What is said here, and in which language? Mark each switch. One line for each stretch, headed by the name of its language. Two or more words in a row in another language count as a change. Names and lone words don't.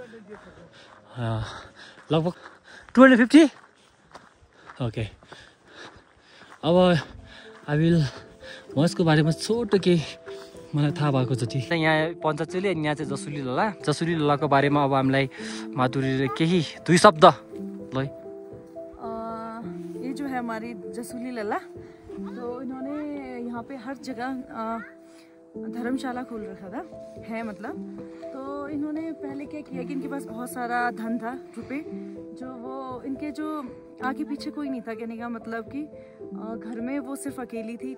Nepali: लगभग 250। ओके, अब म यसको बारेमा छोटो केही मलाई थाहा भएको जति। यहाँ पञ्चाचुली अनि यहाँ चाहिँ जसुली लला। जसुली ललाको बारेमा अब हामीलाई माधुरीले केही 2 शब्द ल।
Hindi: ये जो है हमारी जसुली लला, तो इन्होंने यहाँ पे हर जगह धर्मशाला खोल रखा था है मतलब। तो इन्होंने पहले क्या किया कि इनके पास बहुत सारा धन था, रुपए, जो वो इनके जो आगे पीछे कोई नहीं था, कहने का मतलब कि घर में वो सिर्फ अकेली थी।